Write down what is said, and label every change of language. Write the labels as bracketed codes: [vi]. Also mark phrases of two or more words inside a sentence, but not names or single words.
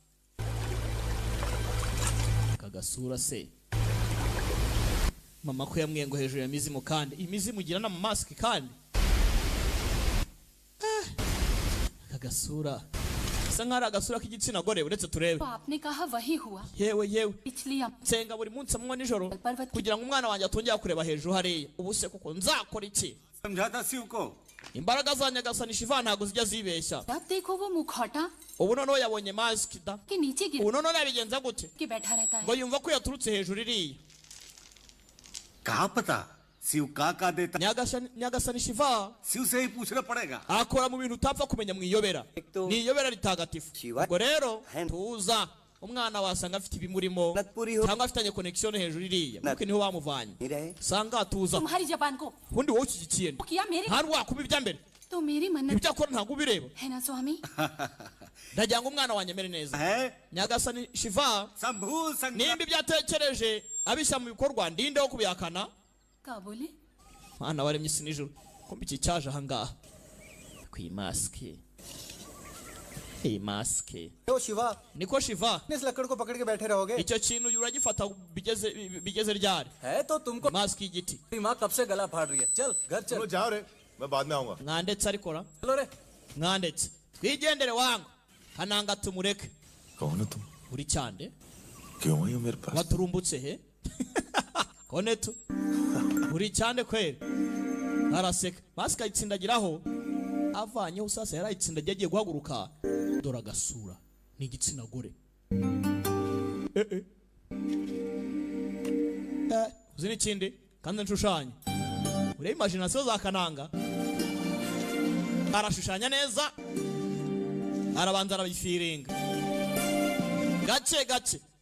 [rw] kagasura se mama ko yamwiye ngo hejuru ya mizimu kandi imizimu igira na mask kandi kagasura sa nkara agasura k'igitsina gore uretse turebe [hi] आपने कहा वही हुआ [rw] yewe [hi] पिछली [rw] nsenga buri munsi amanywa nijoro kugira ngo umwana wanjye atongera kureba hejuru hariya ubu se kuko nzakora iki [hi] समझाता शिव को [rw] imbaraga za Nyagasani Shiva ntago zijya zibeshya [hi] अब देखो वो मुखौटा [rw] ubu noneho yabonye mask da [hi] के नीचे गिर [rw] ubu noneho yabigenza gute [hi] के बैठा रहता है [rw] ngo yumva ko yaturutse hejuru iriya [hi] कहाँ पता शिव का देता [rw] Nyagasani Shiva [hi] शिव से ही पूछना पड़ेगा [rw] akora mu bintu utapfa kumenya mu iyobera ni iyobera ritagatifu ubwo rero tuza umwana wasanga afite ibimurimo cyangwa afitanye connection hejuru iriya kuko niho bamuvanye sanga tuza [hi] तुम्हारी जबान को [rw] ubundi wowe ukigikiye [hi] किया मेरे [rw] hari wakuba ibya mbere [hi] तो मेरी मन्नत [rw] ibyo akora ntabwo ubireba [hi] है ना स्वामी [rw] ndagira ngo umwana wanyemere neza nyagasani Shiva nimba ibyatekereje abisha mu bikorwa ndinde wo kubihakana [hi] क्या बोले [rw] mwana waremye isi n'ijuru kumbe iki cyaje ahangaha kwi maske iyi maske [hi] तो शिवा [rw] niko Shiva [hi] इस लकड़ को पकड़ के बैठे रहोगे [rw] icyo kintu uragifata bigeze ryari [hi] है तो तुमको [rw] maske y'igiti [hi] माँ कब से गला फाड़ रही है चल घर चल चलो जाओ रे मैं बाद में आऊंगा [rw] mwandetse ariko ra [hi] चलो रे [rw] mwandetse twigendere wangu kananga tumureke [hi] कौन हो तुम [rw] uri cyande [hi] क्यों आई हो मेरे पास [rw] waturumbutse he kone tu uri cyande kweli araseka maske ayitsindagiraho avanyeho sasa yarayitsindagiye agiye guhaguruka dore agasura ni igitsina gore uzi n'ikindi kandi nshushanya ureba imagination za kananga arashushanya neza arabanza arabifiringa gake gake